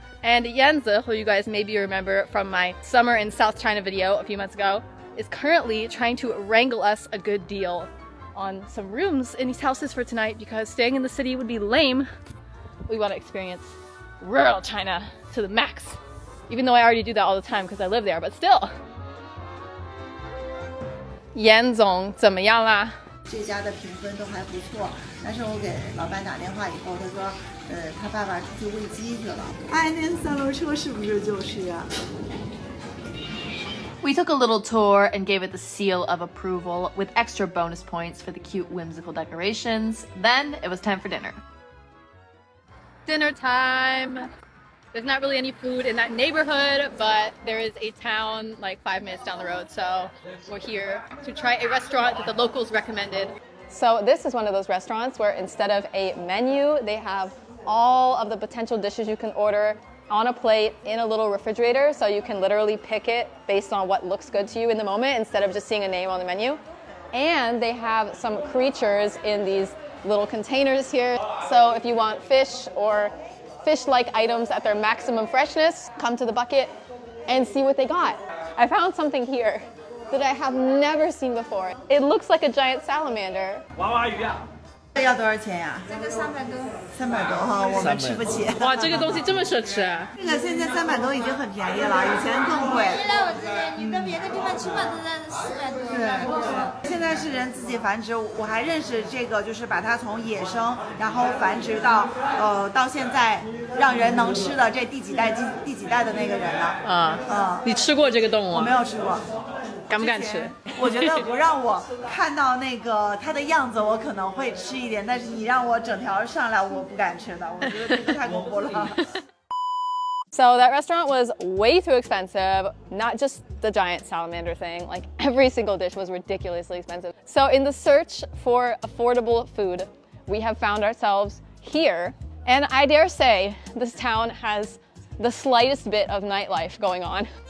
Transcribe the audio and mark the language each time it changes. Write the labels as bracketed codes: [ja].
[en] And Yanzi, who you guys maybe remember from my summer in South China video a few months ago, is currently trying to wrangle us a good deal on some rooms in these houses for tonight because staying in the city would be lame. We want to experience rural China to the max. Even though I already do that all the time because I live there, but still. [zh] Yan Zong 怎么样啦？这家的评分都还不错，但是我给老板打电话以后，他说，他爸爸出去喂鸡去了。哎，那三轮车是不是就是呀 [en] ？We took a little tour and gave it the seal of approval with extra bonus points for the cute whimsical decorations. Then it was time for dinner. Dinner time! There's not really any food in that neighborhood, but there is a town like 5 minutes down the road, so we're here to try a restaurant that the locals recommended. So this is one of those restaurants where instead of a menu, they have all of the potential dishes you can order on a plate in a little refrigerator, so you can literally pick it based on what looks good to you in the moment instead of just seeing a name on the menu. And they have some creatures in these little containers here. So if you want fish or fish-like items at their maximum freshness, come to the bucket and see what they got. I found something here that I have never seen before. It looks like a giant salamander. [zh] 娃娃鱼啊！要多少钱呀？这个300多。 300多哈，我们吃不起。哇，这个东西这么奢侈啊！这个现在300多已经很便宜了，以前更贵。原来我之前你到别的地方起码都在400多。对，现在是人自己繁殖，我还认识这个，就是把它从野生然后繁殖到到现在让人能吃的这第几代的那个人了。你吃过这个动物吗？我没有吃过。敢不敢吃？我觉得不让我看到那个它的样子，我可能会吃一点，但是你让我整条上来，我不敢吃的，我觉得这个太恐怖了。 [en] So that restaurant was way too expensive, not just the giant salamander thing, like every single dish was ridiculously expensive. So in the search for affordable food, we have found ourselves here, and I dare say this town has the slightest bit of nightlife going on.